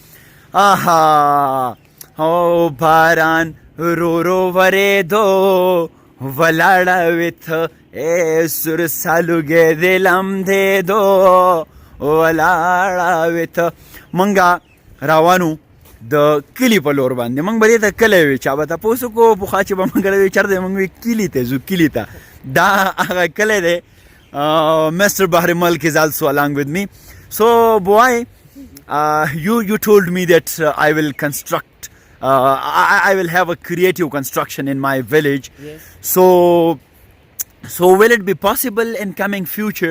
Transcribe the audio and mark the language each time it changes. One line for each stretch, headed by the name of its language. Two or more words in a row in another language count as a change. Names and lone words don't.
Pashto: او باران رو رو ورېدو ولاړه ویته سور سالوګې د لمدېدو ولاړه ویته موږ روانو د کلي په لور باندې موږ به دې ته کلی وي چا به تپوس وکړو پخوا چې به موږ وی چېرته موږ وی کلي ته ځو کلي ته دا هغه کلی دی Mr.
English: Bahrimal is also along with me. So boy, you told me that I will construct I will have a creative construction in my village. Yes. So will it be possible in coming future?